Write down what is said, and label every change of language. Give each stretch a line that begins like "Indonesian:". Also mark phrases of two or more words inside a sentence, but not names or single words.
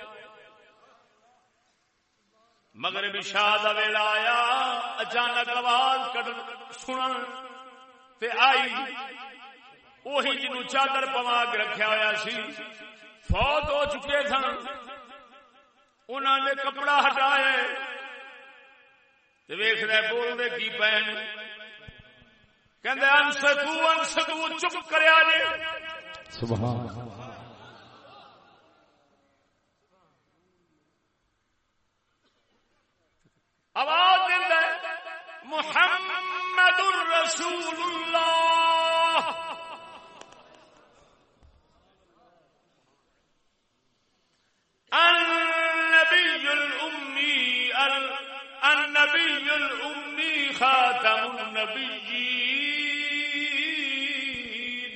Punjabi: مغرب عشاء دا ویلا آیا, اچانک آواز سنن تے آئی. وہی جنوں چادر پوا کے رکھیا ہوا سی فوت ہو چکے سن. انہاں نے کپڑا ہٹایا تے ویکھ رہے بول دے کی پین. کہندے انصتو چپ کریا جے.
Arabic: سبحان اللہ.
Punjabi: آواز دیندا
Arabic: محمد رسول اللہ. النبی الأمی خاتم النبیین.